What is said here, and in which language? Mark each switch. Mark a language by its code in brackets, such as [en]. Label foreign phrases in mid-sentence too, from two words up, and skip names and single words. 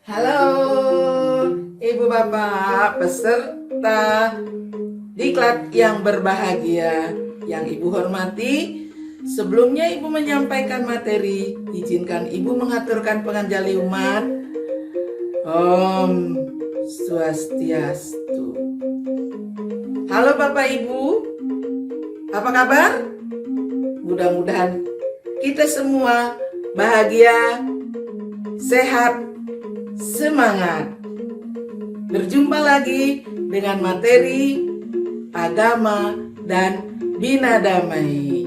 [id] Halo, Ibu Bapak peserta diklat yang berbahagia yang Ibu hormati. Sebelumnya Ibu menyampaikan materi, izinkan Ibu mengaturkan penganjali umat. [ban] Om Swastiastu. [id] Halo Bapak Ibu, apa kabar? Mudah-mudahan kita semua bahagia, sehat, semangat. Berjumpa lagi dengan materi agama dan bina damai.